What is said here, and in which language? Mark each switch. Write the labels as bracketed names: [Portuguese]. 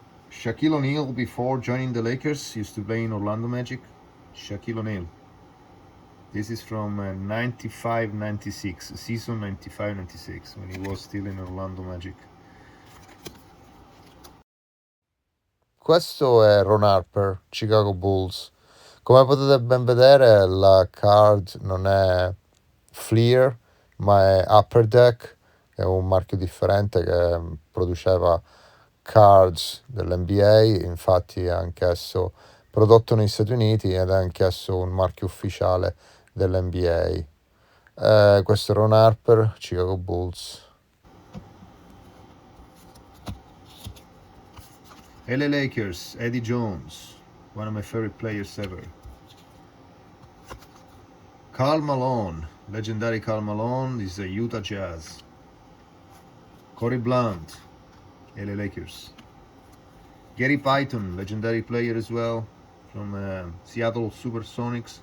[English] Shaquille O'Neal, before joining the Lakers, used to play in Orlando Magic. Shaquille O'Neal. This is from 95-96, season 95-96, when he was still in Orlando Magic. [Italian] Questo è Ron Harper, Chicago Bulls. Come potete ben vedere, la card non è Fleer, ma è Upper Deck, che è un marchio differente che produceva cards dell'NBA, infatti è anch'esso prodotto negli Stati Uniti ed è anch'esso un marchio ufficiale dell'NBA. Questo è Ron Harper, Chicago Bulls. [English] LA Lakers, Eddie Jones, one of my favorite players ever. Karl Malone, legendary Karl Malone, this is a Utah Jazz. Corey Blount, LA Lakers. Gary Payton, legendary player as well, from Seattle Supersonics.